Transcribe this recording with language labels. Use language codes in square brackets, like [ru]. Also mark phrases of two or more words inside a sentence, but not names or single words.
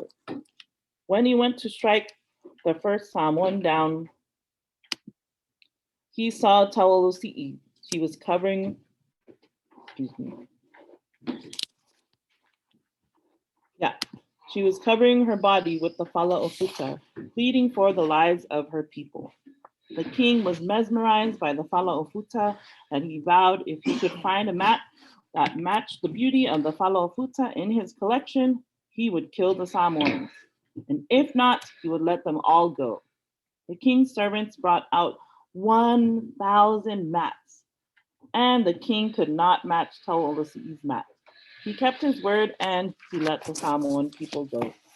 [en] When he went to strike the first Samoan down, he saw Tau Olosi'i. She was covering, she was covering her body with the [sm] fala o futa, [en] pleading for the lives of her people. The king was mesmerized by the [sm] fala o futa, [en] and he vowed if he could find a mat that matched the beauty of the [sm] fala o futa [en] in his collection, he would kill the Samoans. And if not, he would let them all go. The king's servants brought out 1,000 mats, and the king could not match Tau Olosi'i's mat. He kept his word and he let the Samoan people go.